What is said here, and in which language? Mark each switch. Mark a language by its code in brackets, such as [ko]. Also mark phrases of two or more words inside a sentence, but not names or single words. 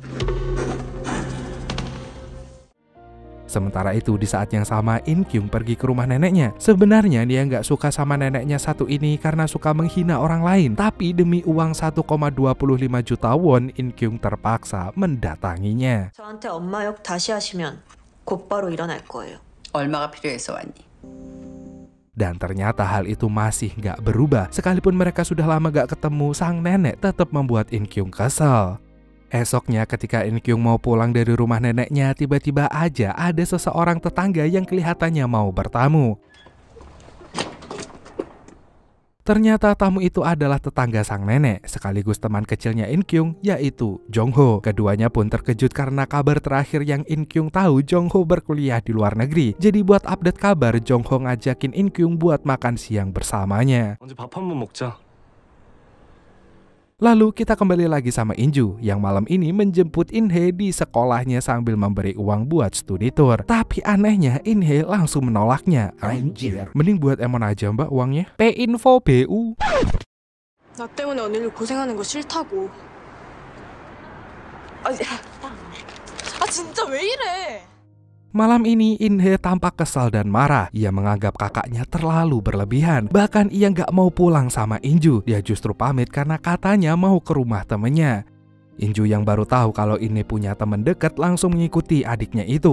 [id] Sementara itu di saat yang sama In Kyung pergi ke rumah neneknya. Sebenarnya dia nggak suka sama neneknya satu ini karena suka menghina orang lain. Tapi demi uang 1,25 juta won, In Kyung terpaksa mendatanginya. [ko] 저한테 엄마 욕 다시 하시면 곧바로 일어날 거예요. 얼마가 필요해서 왔니? [id] Dan ternyata hal itu masih nggak berubah. Sekalipun mereka sudah lama gak ketemu, sang nenek tetap membuat In Kyung kesal. Esoknya ketika In Kyung mau pulang dari rumah neneknya, tiba-tiba aja ada seseorang tetangga yang kelihatannya mau bertamu. Ternyata tamu itu adalah tetangga sang nenek, sekaligus teman kecilnya In Kyung, yaitu Jong Ho. Keduanya pun terkejut karena kabar terakhir yang In Kyung tahu Jong Ho berkuliah di luar negeri. Jadi buat update kabar, Jong Ho ngajakin In Kyung buat makan siang bersamanya. [ko] 언제 밥 한번 먹자. [id] Lalu kita kembali lagi sama Inju yang malam ini menjemput In-hye di sekolahnya sambil memberi uang buat studi tour. Tapi anehnya In-hye langsung menolaknya. Anjir, mending buat Emon aja mbak uangnya. P-info BU. [ko] 나 때문에 언니를 고생하는 거 싫다고. 진짜 왜 이래? [id] Malam ini In-hye tampak kesal dan marah. Ia menganggap kakaknya terlalu berlebihan. Bahkan ia nggak mau pulang sama Inju. Dia justru pamit karena katanya mau ke rumah temennya. Inju yang baru tahu kalau In-hye punya teman dekat langsung mengikuti adiknya itu.